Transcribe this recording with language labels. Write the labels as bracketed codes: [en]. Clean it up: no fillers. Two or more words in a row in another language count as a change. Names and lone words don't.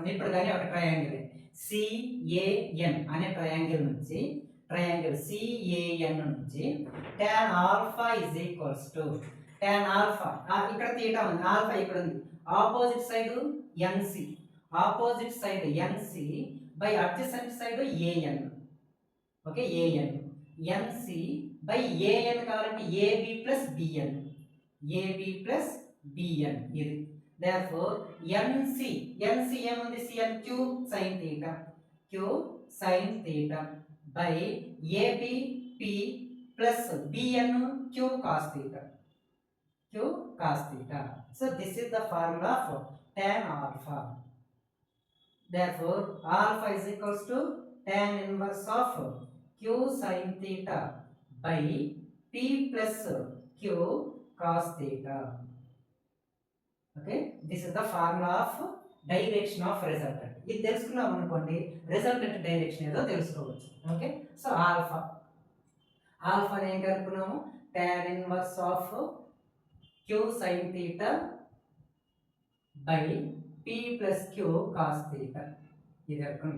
[te] ఇప్పుడు కానీ ఒక [en] triangle CAN [te] అనే ట్రయాంగిల్ నుంచి [en] tan alpha is equals to tan alpha, [te] ఇక్కడ తీటా ఉంది, ఆల్ఫా ఇక్కడ ఉంది, [en] opposite side NC, by adjacent side AN. [te] ఓకే, [en] AN NC by AN [te] కావాలంటే [en] AB plus BN [te] ఇది. [en] therefore NC ఏముంది, CN Q sin theta by ABP plus BN Q cos theta. So this is the formula for tan alpha. Therefore alpha is equals to tan inverse of Q sin theta by P plus Q cos theta. Okay, this is the formula of direction of resultant. [te] ఇది తెలుసుకున్నాం అనుకోండి, [en] resultant direction [te] ఏదో తెలుసుకోవచ్చు. ఓకే, సో ఆల్ఫా ఏం కనుక్కున్నాము, [en] tan inverse of Q sin theta by P plus Q cos theta [te] ఇది కనుక్కున్నాం.